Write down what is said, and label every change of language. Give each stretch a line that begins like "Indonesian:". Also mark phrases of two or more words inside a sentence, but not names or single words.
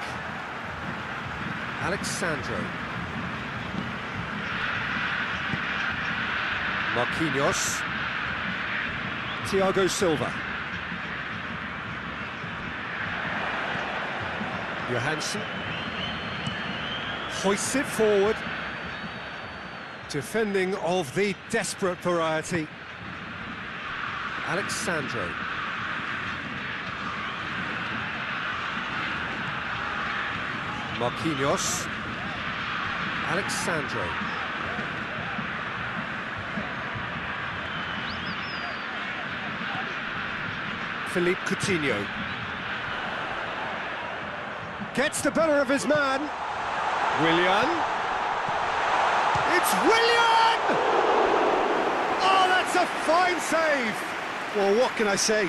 English: Alexandro. Marquinhos. Thiago Silva. Johansson. Hoists it forward. Defending of the desperate variety. Alexandro. Marquinhos. Alexandro. Philippe Coutinho. Gets the better of his man. Willian. It's Willian! Oh, that's a fine save! Well, what can I say?